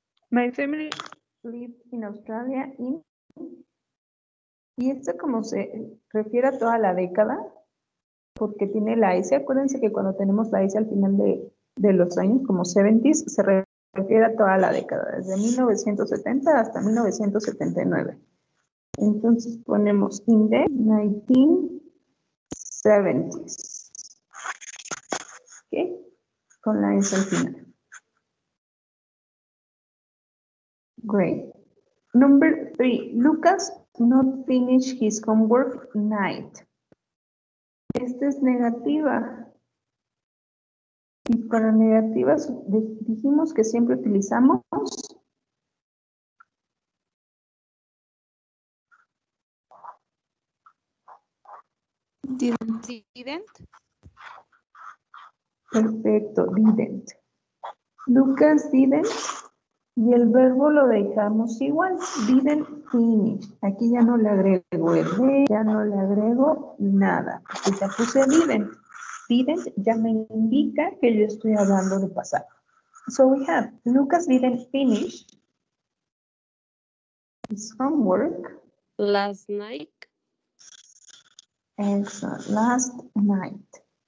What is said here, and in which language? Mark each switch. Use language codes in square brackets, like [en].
[en] My family lived in Australia in... [es] Y esto como se refiere a toda la década, porque tiene la S. Acuérdense que cuando tenemos la S al final de los años, como 70s, se refiere a toda la década, desde 1970 hasta 1979. Entonces ponemos [en] in the 1970s. [es] ¿Ok? Con la S al final. [en] Great. Number 3, Lucas not finish his homework night. [es] Esta es negativa. Y para negativas dijimos que siempre utilizamos [en] Didn't. Perfecto, didn't. Lucas didn't [es] Y el verbo lo dejamos igual, [en] didn't finish. [es] Aquí ya no le agrego el de, ya no le agrego nada. Porque ya puse didn't. Didn't ya me indica que yo estoy hablando de pasado. [en] So we have, Lucas didn't finish his homework. Last night. Excellent. Last night.